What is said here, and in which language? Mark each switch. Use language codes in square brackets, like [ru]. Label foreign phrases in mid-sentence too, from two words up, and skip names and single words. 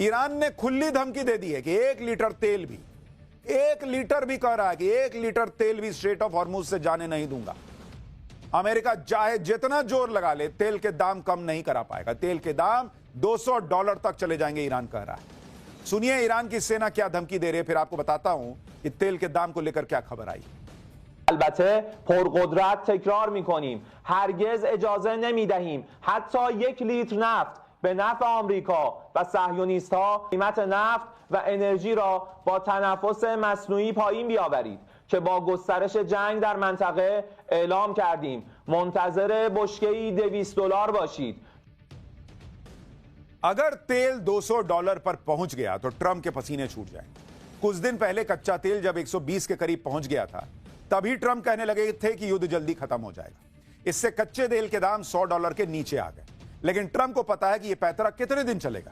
[hi] ईरान ने खुली धमकी दे दी है कि 1 लीटर तेल भी, 1 लीटर भी कह रहा है कि 1 लीटर तेल भी स्ट्रेट ऑफ हॉर्मूज से जाने नहीं दूंगा। अमेरिका चाहे जितना जोर लगा ले, तेल के दाम कम नहीं करा पाएगा। तेल के दाम $200 तक चले जाएंगे, ईरान कह रहा है। सुनिए ईरान की सेना क्या धमकी दे रही है, फिर आपको बताता हूं कि तेल के दाम को लेकर क्या खबर आई। [fa] البته پرقدرت تکرار میکنیم هرگز اجازه نمیدهیم حتی 1 لیتر نفت به نفع آمریکا و صهیونیست ها قیمت نفت و انرژی را با تنفس مصنوعی پایین بیاورید که با گسترش جنگ در منطقه اعلام کردیم منتظر بشکه‌ای $200 باشید. [hi] अगर तेल $200 पर पहुंच गया तो ट्रंप के पसीने छूट जाएं। कुछ दिन पहले कच्चा तेल जब 120 के करीब पहुंच गया था, तभी ट्रंप कहने लगे थे कि युद्ध जल्दी खत्म हो जाएगा। इससे कच्चे तेल के दाम $100 के नीचे आ गए। लेकिन ट्रंप को पता है कि यह पैतरा कितने दिन चलेगा।